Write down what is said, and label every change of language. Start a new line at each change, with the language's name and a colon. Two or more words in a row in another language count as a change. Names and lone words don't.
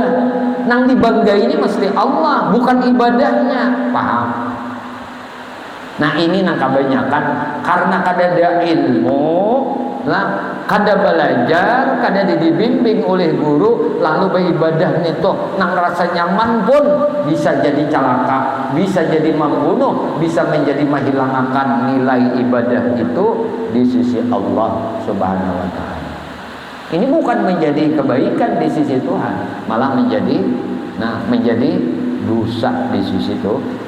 Banjar: Nang dibanggai ini mesti Allah, bukan ibadahnya. Paham? Nah ini nang kebanyakan karena kadada ilmu lah, kada belajar, kada dibimbing oleh guru, lalu beribadah itu nang rasa nyaman pun bisa jadi celaka, bisa jadi membunuh, bisa menjadi menghilangkan nilai ibadah itu di sisi Allah
Arabic: سبحانه وتعالى.
Indonesian: Ini bukan menjadi kebaikan di sisi Tuhan, malah menjadi dosa di sisi Tuhan.